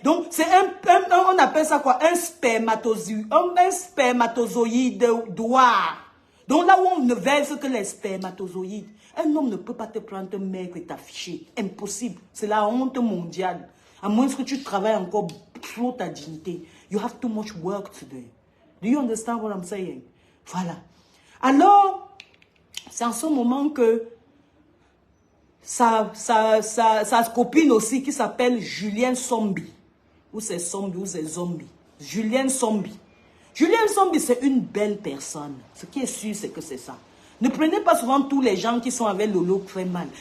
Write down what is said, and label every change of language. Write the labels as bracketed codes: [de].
[fr] Donc, c'est on appelle ça quoi? Un spermatozoïde. Un spermatozoïde noir. Donc, là où on ne verse que les spermatozoïdes. Un homme ne peut pas te prendre un mec et t'afficher. Impossible. C'est la honte mondiale. À moins que tu travailles encore trop ta dignité. [en] You have too much work to do. Do you understand what I'm saying? [fr] Voilà. Alors, c'est en ce moment que sa copine aussi qui s'appelle Julienne Sombi. Ou c'est Sombi ou c'est Zombie. Julienne Sombi. Julienne Sombi, c'est une belle personne. Ce qui est sûr, c'est que c'est ça. Ne prenez pas souvent tous les gens qui sont avec Lolo très mal.